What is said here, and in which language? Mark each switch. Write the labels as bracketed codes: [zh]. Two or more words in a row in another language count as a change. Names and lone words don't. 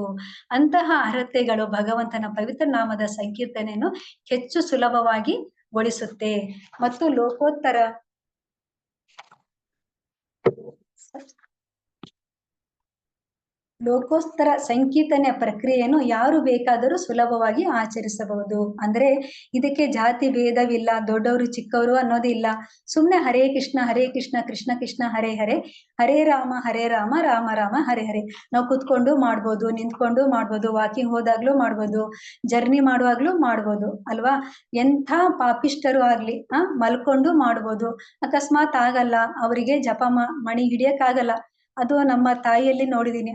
[kn] ಅಂತಹ ಅರ್ಹತೆಗಳು ಭಗವಂತನ ಪವಿತ್ರ ನಾಮದ ಸಂಕೀರ್ತನೆಯನ್ನು ಹೆಚ್ಚು ಸುಲಭವಾಗಿ ಗೊಳಿಸುತ್ತೆ ಮತ್ತು ಲೋಕೋತ್ತರ ಸಂಕೀರ್ತನೆಯ ಪ್ರಕ್ರಿಯೆಯನ್ನು ಯಾರು ಬೇಕಾದರೂ ಸುಲಭವಾಗಿ ಆಚರಿಸಬಹುದು. ಅಂದ್ರೆ ಇದಕ್ಕೆ ಜಾತಿ ಭೇದವಿಲ್ಲ, ದೊಡ್ಡವರು ಚಿಕ್ಕವರು ಅನ್ನೋದಿಲ್ಲ. [sa] ಸುಮ್ನೆ ಹರೇ ಕೃಷ್ಣ ಕೃಷ್ಣ ಕೃಷ್ಣ ಹರೇ ಹರೇ, ಹರೇ ರಾಮ ರಾಮ ರಾಮ ಹರೇ ಹರೇ. [kn] ನಾವು ಕುತ್ಕೊಂಡು ಮಾಡ್ಬೋದು, ನಿಂತ್ಕೊಂಡು ಮಾಡ್ಬೋದು, ವಾಕಿಂಗ್ ಹೋದಾಗ್ಲೂ ಮಾಡ್ಬೋದು, ಜರ್ನಿ ಮಾಡುವಾಗ್ಲೂ ಮಾಡ್ಬೋದು ಅಲ್ವಾ. ಎಂಥ ಪಾಪಿಷ್ಟರು ಆಗ್ಲಿ ಮಲ್ಕೊಂಡು ಮಾಡ್ಬೋದು. ಅಕಸ್ಮಾತ್ ಆಗಲ್ಲ, ಅವರಿಗೆ ಜಪ ಮಣಿ ಹಿಡಿಯಕ್ಕಾಗಲ್ಲ. ಅದು ನಮ್ಮ ತಾಯಿಯಲ್ಲಿ ನೋಡಿದೀನಿ.